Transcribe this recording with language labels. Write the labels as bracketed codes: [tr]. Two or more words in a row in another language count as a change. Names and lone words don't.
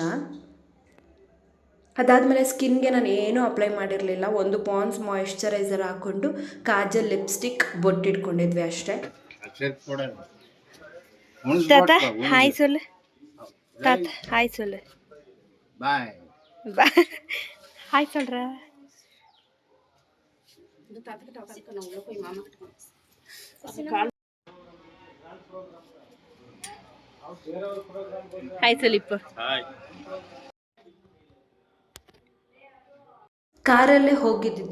[kn] ಅದಾದಮೇಲೆ ಸ್ಕಿನ್ಗೆ ನಾನು ಏನೂ ಅಪ್ಲೈ ಮಾಡಿರಲಿಲ್ಲ. ಒಂದು ಪಾನ್ಸ್ ಮಾಯಿಶ್ಚರೈಸರ್ ಹಾಕ್ಕೊಂಡು ಕಾಜಲ್, ಲಿಪ್ಸ್ಟಿಕ್, ಬೊಟ್ಟಿಟ್ಕೊಂಡಿದ್ವಿ ಅಷ್ಟೇ. [ta] தாத்தா ஹாய் சொல்லு, தாத்தா ஹாய் சொல்லு. பாய் ஹாய் சொல்ற. ಹಾಯ್ ಸುಲಿಪ್. [kn] ಕಾರಲ್ಲೇ ಹೋಗಿದ್ದಿದ್ದು.